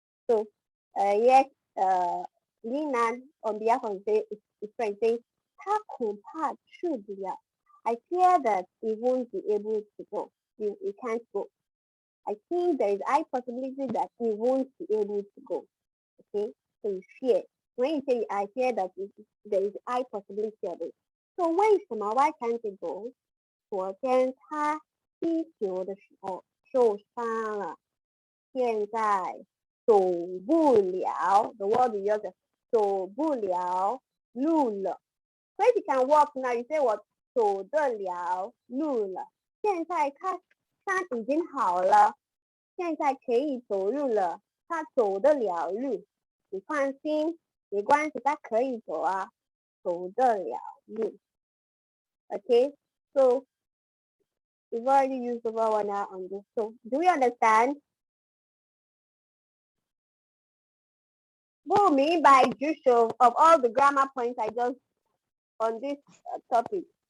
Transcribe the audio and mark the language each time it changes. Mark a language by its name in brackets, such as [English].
[English] So yes, Linan on behalf of his friend says, [Chinese] 他恐怕去不了. [English] I fear that he won't be able to go. He can't go. I think there is a high possibility that he won't be able to go. Okay, so you fear. When you say I fear that there is a high possibility of it. So why can't he go? [Chinese] 昨天他踢球的时候受伤了，现在走不了。 [English] The word we use is [Chinese] 走不了路了。 [English] So if you can walk now, you say what? [Chinese] 走得了路了。现在他伤已经好了，现在可以走路了，他走得了路。你放心，没关系，他可以走啊，走得了路。 [English] Okay, so we've already used the verb one now on this. So do we understand? What do you mean by Jusho of all the grammar points I just on this topic?